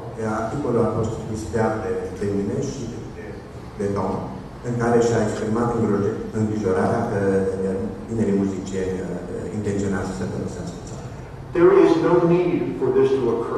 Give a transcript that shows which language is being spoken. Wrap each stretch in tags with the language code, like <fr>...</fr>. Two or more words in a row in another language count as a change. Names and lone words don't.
<ro>Articolul a fost publicitat de mine și de Tom, în care și-a exprimat îngrijorarea că tinerii muzicieni intenționează să părăsească țara.</ro> <en>There is no need for this to occur.</en>